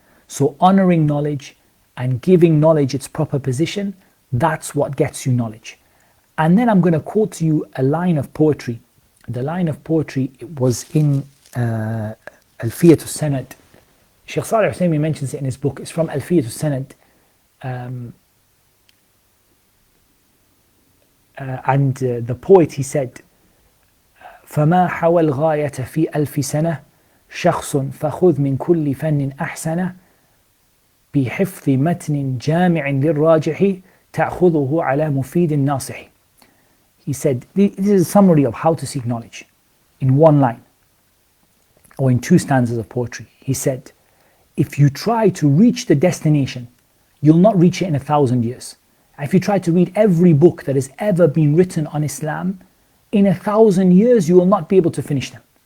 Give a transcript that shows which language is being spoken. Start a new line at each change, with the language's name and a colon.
English: So honoring knowledge and giving knowledge its proper position, that's what gets you knowledge. And then I'm going to quote to you a line of poetry. The line of poetry, it was in Alfiyat al-Sanad. Sheikh Salih al-Usaymi mentions it in his book. It's from Alfiyat al-Sanad. And the poet, he said,
Arabic: فَمَا حَوَى الْغَايَةَ فِي أَلْفِ سَنَةٍ شَخْصٌ فَخُذْ مِنْ كُلِّ فَنٍ أَحْسَنَ بِحِفْظِ مَتْنٍ جَامِعٍ لِلْرَاجِحِ تَأْخُذُهُ عَلَى مُفِيدٍ نَاصِحِ.
English: He said, this is a summary of how to seek knowledge in one line or in two stanzas of poetry. He said, if you try to reach the destination, you'll not reach it in 1,000 years. If you try to read every book that has ever been written on Islam, in 1,000 years you will not be able to finish them.